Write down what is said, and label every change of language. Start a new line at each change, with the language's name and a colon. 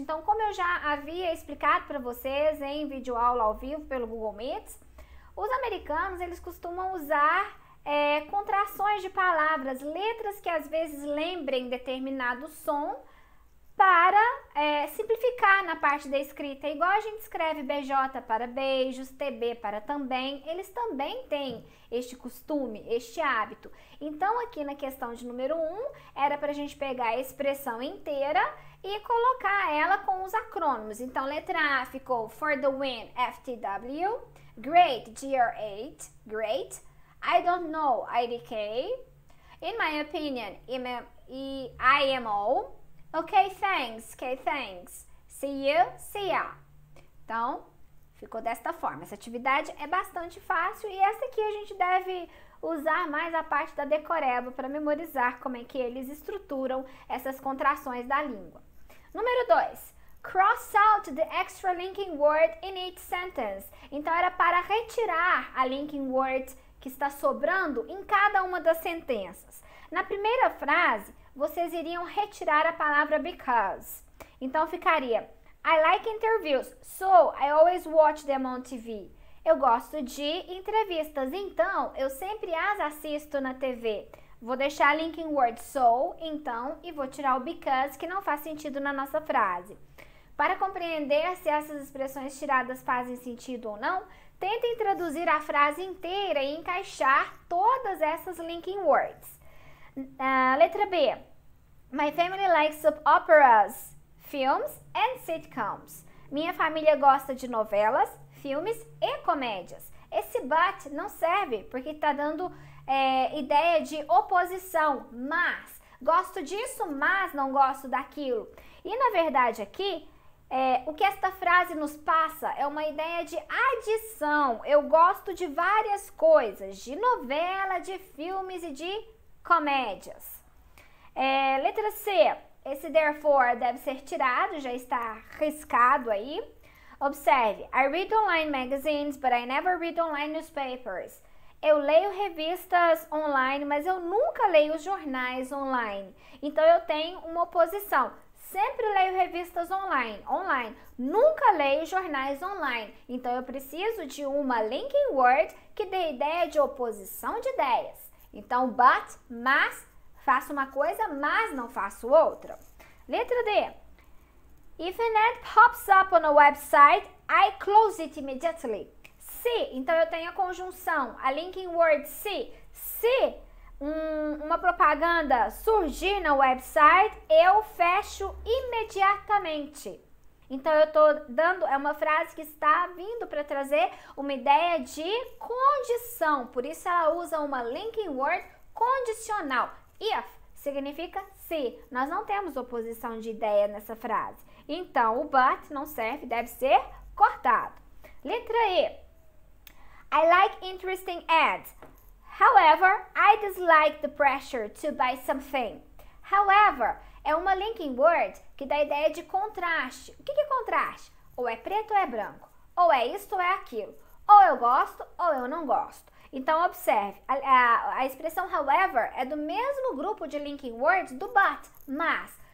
Portuguese: Então, como eu já havia explicado para vocês em videoaula ao vivo pelo Google Meet, os americanos, eles costumam usar contrações de palavras, letras que às vezes lembrem determinado som, para simplificar na parte da escrita. Igual a gente escreve BJ para beijos, TB para também, eles também têm este costume, este hábito. Então, aqui na questão de número 1, era para a gente pegar a expressão inteira e colocar ela com os acrônimos. Então, letra A ficou
English: for the win, FTW, great, GR8, great, I don't know, IDK, in my opinion, IMO, ok, thanks, see you, see ya.
Portuguese: Então, ficou desta forma. Essa atividade é bastante fácil e essa aqui a gente deve usar mais a parte da decoreba para memorizar como é que eles estruturam essas contrações da língua. Número 2.
English: Cross out the extra linking word in each sentence.
Portuguese: Então, era para retirar a linking word que está sobrando em cada uma das sentenças. Na primeira frase, vocês iriam retirar a palavra because. Então, ficaria
English: I like interviews, so I always watch them on TV.
Portuguese: Eu gosto de entrevistas, então eu sempre as assisto na TV. Vou deixar a linking word so, então, e vou tirar o because, que não faz sentido na nossa frase. Para compreender se essas expressões tiradas fazem sentido ou não, tentem traduzir a frase inteira e encaixar todas essas linking words. Letra B.
English: My family likes soap operas, films and sitcoms.
Portuguese: Minha família gosta de novelas, filmes e comédias. Esse but não serve porque está dando ideia de oposição, mas gosto disso, mas não gosto daquilo. E na verdade aqui, o que esta frase nos passa é uma ideia de adição. Eu gosto de várias coisas, de novela, de filmes e de comédias. Letra C, esse therefore deve ser tirado, já está riscado aí.
English: Observe, I read online magazines, but I never read online newspapers.
Portuguese: Eu leio revistas online, mas eu nunca leio os jornais online. Então, eu tenho uma oposição. Sempre leio revistas online, nunca leio jornais online. Então, eu preciso de uma linking word que dê ideia de oposição de ideias. Então, but, mas, faço uma coisa, mas não faço outra. Letra D.
English: If an ad pops up on a website, I close it immediately.
Portuguese: Se, então eu tenho a conjunção, a linking word se. Se uma propaganda surgir no website, eu fecho imediatamente. Então, eu estou dando, é uma frase que está vindo para trazer uma ideia de condição. Por isso, ela usa uma linking word condicional. If significa se. Nós não temos oposição de ideia nessa frase. Então, o but não serve, deve ser cortado. Letra E.
English: I like interesting ads. However, I dislike the pressure to buy something.
Portuguese: However, é uma linking word que dá a ideia de contraste. O que é contraste? Ou é preto ou é branco. Ou é isto ou é aquilo. Ou eu gosto ou eu não gosto. Então, observe, a expressão however é do mesmo grupo de linking words do but, mas.